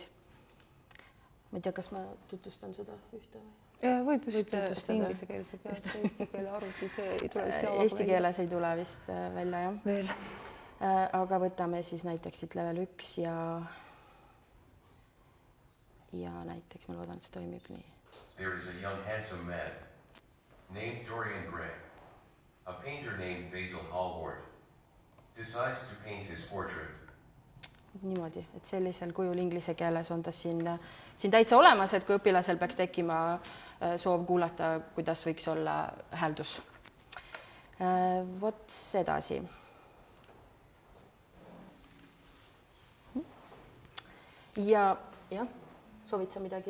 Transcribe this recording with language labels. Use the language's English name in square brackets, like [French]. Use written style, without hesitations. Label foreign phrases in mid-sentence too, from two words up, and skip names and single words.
[Estonian] Ma ei tea, kas ma tutvustan seda ühte või? Võib just inglise keelse pealt, eesti keele arvuti, see ei tule vist Eesti keeles ei tule vist välja, jah. Veel. Aga võtame siis näiteks siit level 1 ja näiteks ma loodan, et see toimib nii. [English] There is a young handsome man named Dorian Gray. A painter named Basil Hallward decides to paint his portrait. [Estonian] Niimoodi, et sellisel kujul inglise keeles on ta siin täitsa olemas, et kui õpilasel peaks tekkima soov kuulata, kuidas võiks olla hääldus. Vot sedasi. Ja soovid sa midagi?